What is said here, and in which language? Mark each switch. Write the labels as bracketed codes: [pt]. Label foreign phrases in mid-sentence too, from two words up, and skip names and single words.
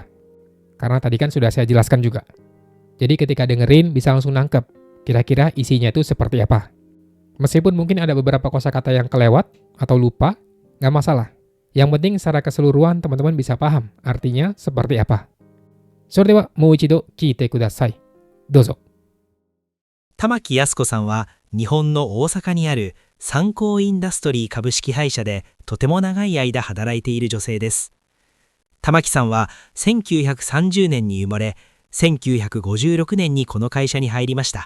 [id] Karena tadi kan sudah saya jelaskan juga. Jadi ketika dengerin bisa langsung nangkep kira-kira isinya itu seperti apa. Meskipun mungkin ada beberapa kosakata yang kelewat atau lupa, nggak masalah. Yang penting secara keseluruhan teman-teman bisa paham artinya seperti apa. [ja] それではもう一度聞いてください. Dozo. 玉木靖子さんは日本の大阪にある三幸インダストリー株式会社でとても長い間働いている女性です。玉木さんは1930年に生まれ、1956年にこの会社に入りました。